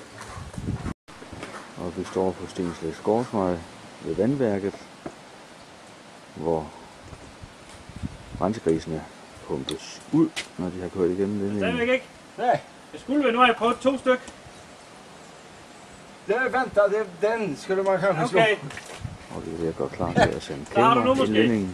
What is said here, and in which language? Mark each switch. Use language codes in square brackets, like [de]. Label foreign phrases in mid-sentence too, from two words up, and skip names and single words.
[da] Og vi står på Stenslæs Gårdsvej ved vandværket, hvor rensegrisene pumpes ud, når de har kørt igennem ledningen. Stadigvæk ikke? Nej. Det skulle vi, nu har jeg prøvet 2 stykker. [sv] Vänta, den skulle man kanske slå. Okay. [da] Og vi er ved at gøre klar til at sende Der har du nu kamera i måske. ledningen.